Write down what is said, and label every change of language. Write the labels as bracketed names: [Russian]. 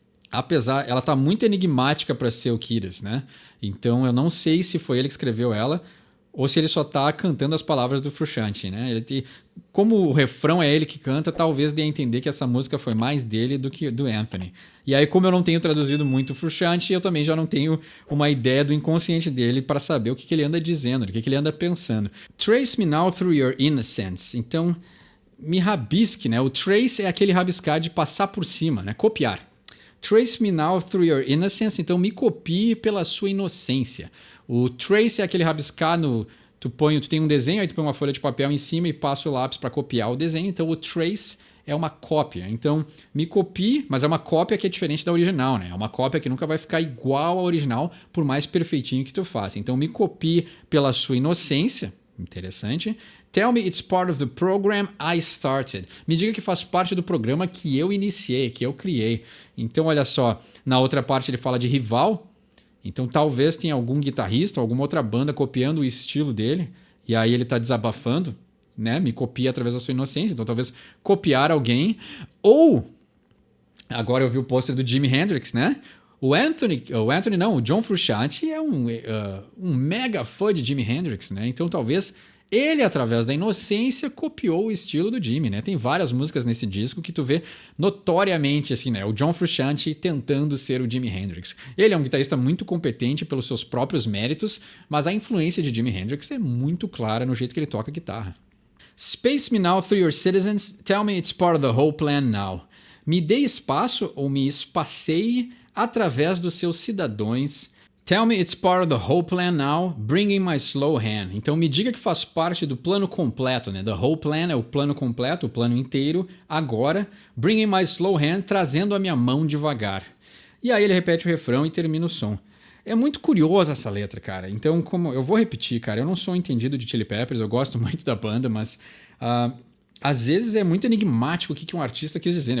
[Portuguese] apesar, ela tá muito enigmática para ser o Kiedis, né? Então eu não sei se foi ele que escreveu ela ou se ele só tá cantando as palavras do Frusciante, né? Como o refrão é ele que canta, talvez dê a entender que essa música foi mais dele do que do Anthony. E aí, como eu não tenho traduzido muito o Frusciante, eu também já não tenho uma ideia do inconsciente dele para saber o que ele anda dizendo, o que ele anda pensando. [English] Trace me now through your innocence. [Portuguese] Então, me rabisque, né? O trace é aquele rabiscar de passar por cima, né? Copiar. [English] Trace me now through your innocence. [Portuguese] Então, me copie pela sua inocência. O trace é aquele rabiscar no... Tu tem um desenho, aí tu põe uma folha de papel em cima e passa o lápis para copiar o desenho. Então, o trace é uma cópia. Então, me copie, mas é uma cópia que é diferente da original, né? É uma cópia que nunca vai ficar igual à original, por mais perfeitinho que tu faça. Então, me copie pela sua inocência. Interessante. [English] Tell me it's part of the program I started. [Portuguese] Me diga que faz parte do programa que eu iniciei, que eu criei. Então, olha só, na outra parte ele fala de rival. Então, talvez tenha algum guitarrista, alguma outra banda copiando o estilo dele. E aí ele está desabafando, né? Me copia através da sua inocência. Então, talvez copiar alguém. Ou, agora eu vi o pôster do Jimi Hendrix, né? O John Frusciante é um mega fã de Jimi Hendrix, né? Então, talvez ele, através da inocência, copiou o estilo do Jimi, né? Tem várias músicas nesse disco que tu vê notoriamente, assim, né? O John Frusciante tentando ser o Jimi Hendrix. Ele é um guitarrista muito competente pelos seus próprios méritos, mas a influência de Jimi Hendrix é muito clara no jeito que ele toca a guitarra. [English] Space me now through your citizens, tell me it's part of the whole plan now. [Portuguese] Me dê espaço ou me espaceie através dos seus cidadãos. [English] Tell me it's part of the whole plan now, bringing my slow hand. [Portuguese] Então me diga que faz parte do plano completo, né? [English] The whole plan [Portuguese] é o plano completo, o plano inteiro. Agora, [English] bringing my slow hand, [Portuguese] trazendo a minha mão devagar. E aí ele repete o refrão e termina o som. É muito curiosa essa letra, cara. Então, como eu vou repetir, cara, eu não sou um entendido de Chili Peppers, eu gosto muito da banda, mas às vezes é muito enigmático o que um artista quis dizer, né?